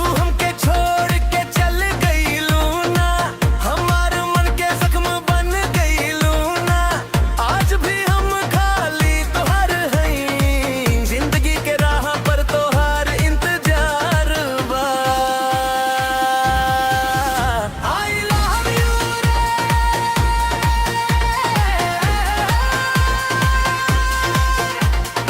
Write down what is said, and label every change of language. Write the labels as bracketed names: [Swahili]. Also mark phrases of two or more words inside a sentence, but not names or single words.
[Bhojpuri] हमके छोड़ के चल गईलू ना हमार मन के जख्म बन गईलू ना आज भी हम खाली तोहर हई जिंदगी के राह पर तोहार इंतजार बा [English] I love you [Bhojpuri] रे